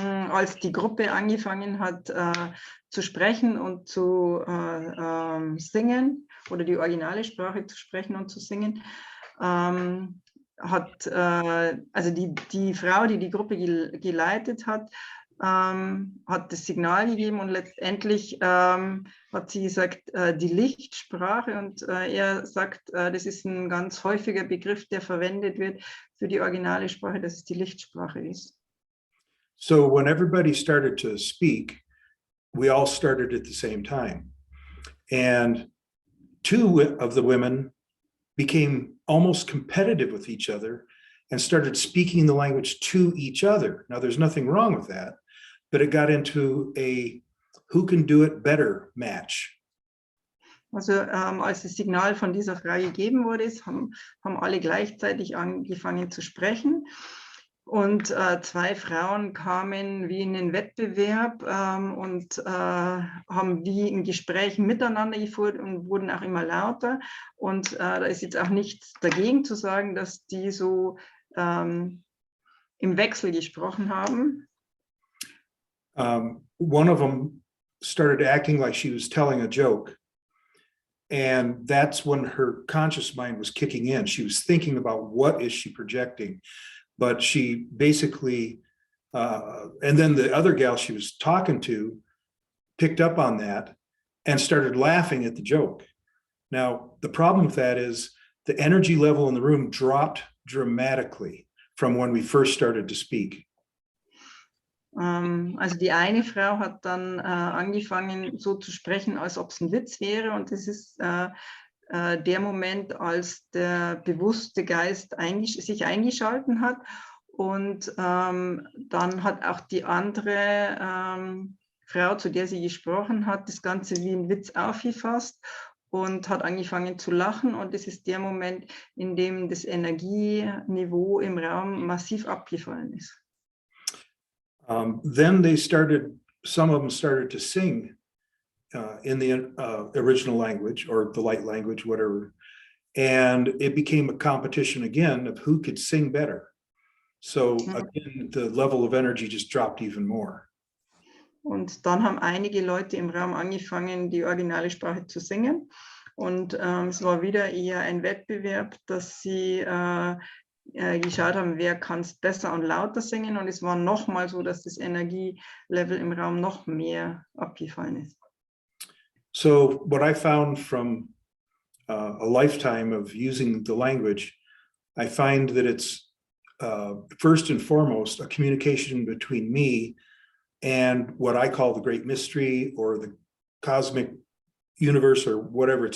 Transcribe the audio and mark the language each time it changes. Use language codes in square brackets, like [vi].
[de] Als die Gruppe angefangen hat zu sprechen und zu singen oder die originale Sprache zu sprechen und zu singen, hat also die Frau, die die Gruppe geleitet hat, hat das Signal gegeben und letztendlich hat sie gesagt, die Lichtsprache, und er sagt, das ist ein ganz häufiger Begriff, der verwendet wird für die originale Sprache, dass es die Lichtsprache ist. [en] So when everybody started to speak, we all started at the same time. And two of the women became almost competitive with each other and started speaking the language to each other. Now, there's nothing wrong with that, but it got into a who can do it better match. [de] Also als das Signal von dieser Frau gegeben wurde, haben alle gleichzeitig angefangen zu sprechen. Und zwei Frauen kamen wie in den Wettbewerb und haben wie ein Gespräch miteinander geführt und wurden auch immer lauter. Und da ist jetzt auch nichts dagegen zu sagen, dass die so im Wechsel gesprochen haben. [en] One of them started acting like she was telling a joke. And that's when her conscious mind was kicking in. She was thinking about what is she projecting? But she basically, and then the other gal she was talking to picked up on that and started laughing at the joke. Now, the problem with that is the energy level in the room dropped dramatically from when we first started to speak. [de] Also die eine Frau hat dann angefangen so zu sprechen, als ob es ein Witz wäre, und das ist der Moment, als der bewusste Geist sich eingeschalten hat, und dann hat auch die andere Frau, zu der sie gesprochen hat, das Ganze wie ein Witz aufgefasst und hat angefangen zu lachen, und das ist der Moment, in dem das Energieniveau im Raum massiv abgefallen ist. [en] Then some of them started to sing in the original language or the light language, whatever. And it became a competition again of who could sing better. So again, the level of energy just dropped even more. [de] Und dann haben einige Leute im Raum angefangen, die originale Sprache zu singen. Und es war wieder eher ein Wettbewerb, dass sie geschaut haben, wer kann es besser und lauter singen. Und es war nochmal so, dass das Energielevel im Raum noch mehr abgefallen ist. [en] So what I found from a lifetime of using the language, I find that it's first and foremost a communication between me and what I call the great mystery or the cosmic universe or whatever.